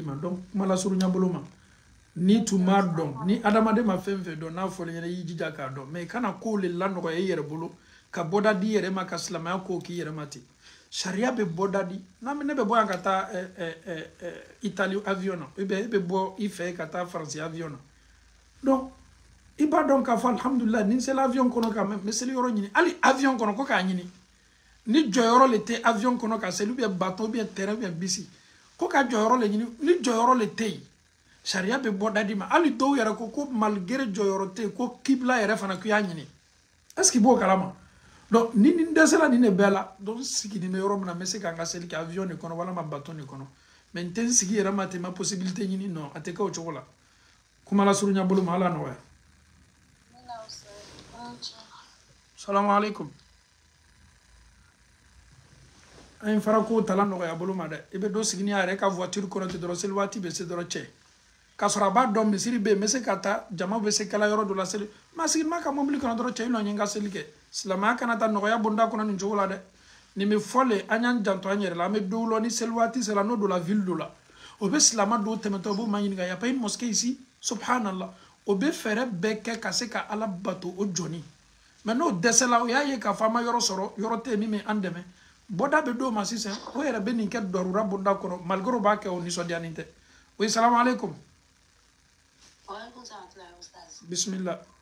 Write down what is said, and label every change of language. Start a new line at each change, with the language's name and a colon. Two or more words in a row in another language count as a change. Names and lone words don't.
Bambara: ma donc kuma lasurunya bolo ma ni tun m'a dɔn ni adamaden ma fɛn fɛn dɔn n'a fɔra ɲɛna i y'i jija k'a dɔn mais i kana ko le lanɔgɔya i yɛrɛ bolo ka bɔda di i yɛrɛ ma ka silamɛya ko k'i yɛrɛ ma ten sariya bɛ bɔda di ne bɛ bɔ yan ka taa Italie avion na
French: ou bien
Bambara: e bɛ bɔ i fɛ ka taa Faransi avion na donc i b'a dɔn k'a fɔ alhamdulilah ni n sela avion kɔnɔ ka mɛ seli yɔrɔ ɲini hali avion kɔnɔ ko k'a ɲini ni jɔyɔrɔ le tɛ avion kɔnɔ ka seli
French: ou bien
Bambara: bateau
French: ou bien
Bambara: terrain
French: ou bien
Bambara: bisi ko ka jɔyɔrɔ le ɲini ni jɔyɔrɔ le tɛ yen sariya bɛ bɔ da di ma hali dɔw yɛrɛ ko malgré jɔyɔrɔ tɛ yen ko kibla yɛrɛ fana k'i y'a ɲini
French: est-ce que
Bambara: i b'o kalama donc ni dɛsɛla nin de bɛɛ la donc sigi nin bɛ yɔrɔ min na n bɛ se ka n ka seli kɛ avion de kɔnɔ walima bateau de kɔnɔ mais n tɛ n sigi yɛrɛ ma ten n ma possibilité ɲini non a tɛ kɛ o cogo la kuma lasurunya bolo ma ala nɔgɔya
Arabic: salamu alaikum
Bambara: an ye fara ko tala nɔgɔya bolo ma dɛ i bɛ dɔ sigi ni a yɛrɛ ka voiture kɔnɔ ten dɔrɔn seli waati bɛ se dɔrɔn cɛ k'a sɔrɔ a b'a dɔn misiri bɛ yen n bɛ se ka taa jama bɛ se kɛla yɔrɔ dɔ la seli ma sigi ma ka mobili kɔnɔ dɔrɔn cɛ i nɔ ye n ka seli kɛ silamɛya kana taa nɔgɔya bonda kɔnɔ nin cogo la dɛ nin bɛ fɔ le an y'an janto an yɛrɛ la an bɛ dɔw la ni seli waati sera n'o dɔ la ville dɔ la o bɛ silama dɔw tɛmɛtɔ o b'o ma ɲininka
French: y a pas une mosquée ici
Bambara: subhanallah o bɛ fɛɛrɛ bɛɛ kɛ ka se ka ala bato o jɔni mais n'o dɛsɛla o y'a ye k'a fɔ an ma yɔrɔ sɔrɔ yɔrɔ tɛ yen min bɛ an dɛmɛ bɔda bɛ dɔw ma sisan o yɛrɛ bɛ nin kɛ darura bonda kɔnɔ malgré o b'a kɛ o nisɔndiyanin tɛ oui
Arabic: salamu alaikum
Bambara: bismillah.